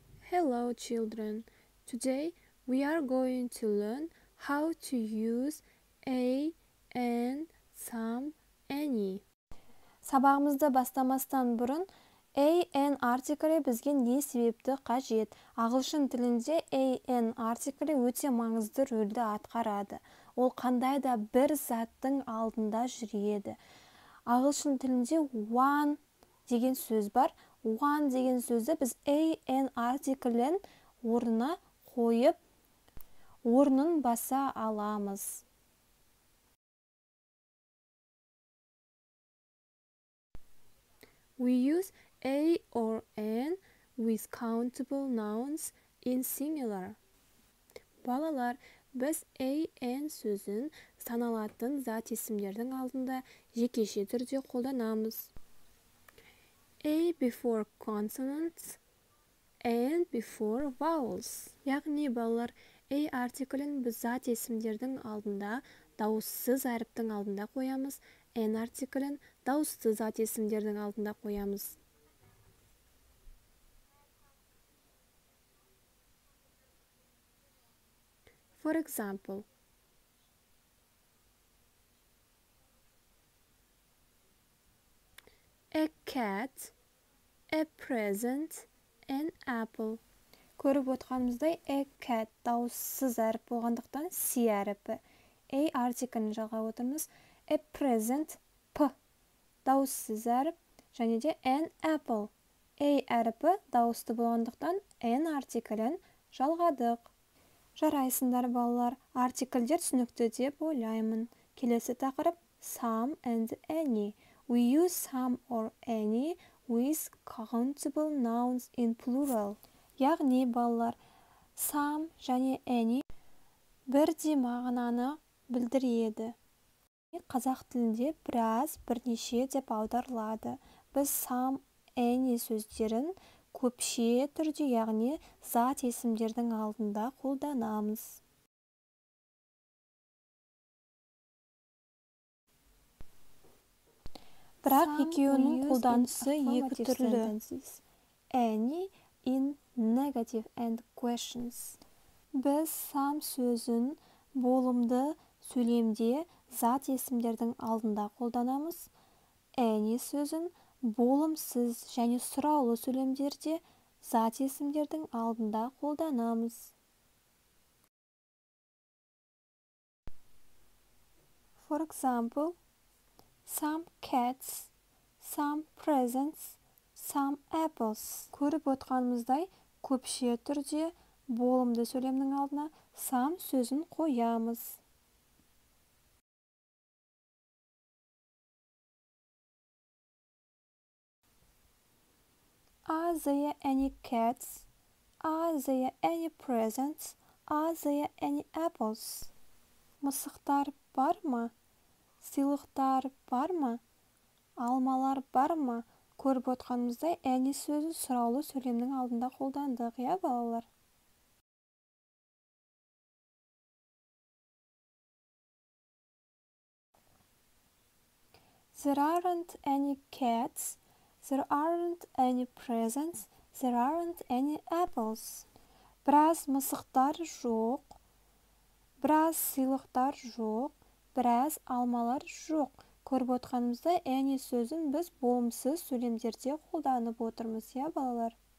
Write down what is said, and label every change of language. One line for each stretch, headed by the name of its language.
English: Hello children, today we are going to learn how to use a, and, some, any.
Kazakh: Сабағымызды бастамастан бұрын an артиклі бізге не себепті қажет? Ағылшын тілінде an артиклі өте маңызды рөлді атқарады. Ол қандай да бір заттың алдында жүреді. Ағылшын тілінде one деген сөз бар. One деген сөзді біз an артиклін орнына қойып, орнын баса аламыз.
English: We use a or an with countable nouns in singular.
Kazakh: Балалар, біз an сөзін саналатын зат есімдердің алдында жекеше түрде қолданамыз.
English: A before consonants and before vowels.
Kazakh: Яғни балалар, a артиклін біз зат есімдердің алдында дауыссыз әріптің алдында қоямыз, n артиклін дауысты зат есімдердің алдында қоямыз.
English: For example, a cat, a present, an apple.
Kazakh: Көріп отырғанымыздай a cat дауыссыз әріп болғандықтан c әріпі. A артиклін жалғап отырмыз. A present p дауыссыз әріп, және де an apple. A әріпі дауысты болғандықтан n артиклін жалғадық. Жарайсыңдар балалар, артиклдер түсінікті деп ойлаймын. Келесі тақырып
English: some and any. We use some or any with countable nouns in plural.
Kazakh: Яғни балалар, some және any бірдей мағынаны білдіреді. Қазақ тілінде біраз, бірнеше деп аударылады. Біз some, any сөздерін көпше түрде, яғни зат есімдердің алдында қолданамыз. Бірақ екеуінің қолданысы екі түрлі.
English: Any in negative and questions.
Kazakh: Біз some сөзін болымды сөйлемде зат есімдердің алдында қолданамыз. Any сөзін болымсыз және сұраулы сөйлемдерде зат есімдердің алдында қолданамыз.
English: For example, some cats, some presents, some apples.
Kazakh: Көріп отырғанымыздай, көпше түрде болымды сөйлемнің алдына some сөзін қоямыз.
English: Are there any cats? Are there any presents? Are there any apples?
Kazakh: Мысықтар бар ма? Сыйлықтар бар ма? Алмалар бар ма? Көріп отырғанымыздай, any сөзін сұраулы сөйлемнің алдында қолдандық, я балалар?
English: There aren't any cats. There aren't any presents. There aren't any apples.
Kazakh: Біраз мысықтар жоқ, біраз сыйлықтар жоқ, біраз алмалар жоқ. Көріп отырғанымызда any сөзін біз болымсыз сөйлемдерде қолданып отырмыз, я балалар?